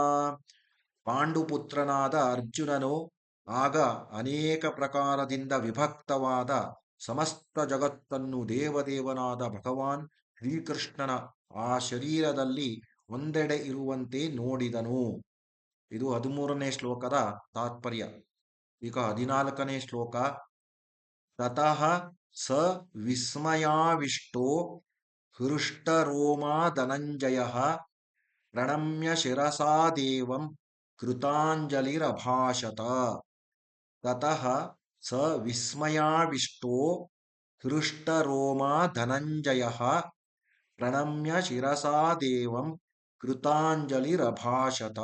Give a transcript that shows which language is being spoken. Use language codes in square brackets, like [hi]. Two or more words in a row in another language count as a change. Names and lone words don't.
[kn] ಪಾಂಡುಪುತ್ರನಾದ ಅರ್ಜುನನು ಆಗ ಅನೇಕ ಪ್ರಕಾರದಿಂದ ವಿಭಕ್ತವಾದ ಸಮಸ್ತ ಜಗತ್ತನ್ನು ದೇವದೇವನಾದ ಭಗವಾನ್ ಶ್ರೀಕೃಷ್ಣನ ಆ ಶರೀರದಲ್ಲಿ ಒಂದೆಡೆ ಇರುವಂತೆ ನೋಡಿದನು. ಇದು 13ನೇ ಶ್ಲೋಕದ ತಾತ್ಪರ್ಯ. ಈಗ 14ನೇ ಶ್ಲೋಕ. [sa] ತತಃ ಸ ವಿಸ್ಮಯಾವಿಷ್ಟೋ ಹೃಷ್ಟರೋಮಾ ಧನಂಜಯಃ ಪ್ರಣಮ್ಯ ಶಿರಸಾ ದೇವಂ ಕೃತಾಂಜಲಿರಭಾಷತ. ತತಃ ಸ ವಿಸ್ಮಯಾವಿಷ್ಟೋ ಹೃಷ್ಟರೋಮಾ ಧನಂಜಯಃ ಪ್ರಣಮ್ಯ ಶಿರಸಾ ದೇವಂ ಕೃತಾಂಜಲಿರಭಾಷತ.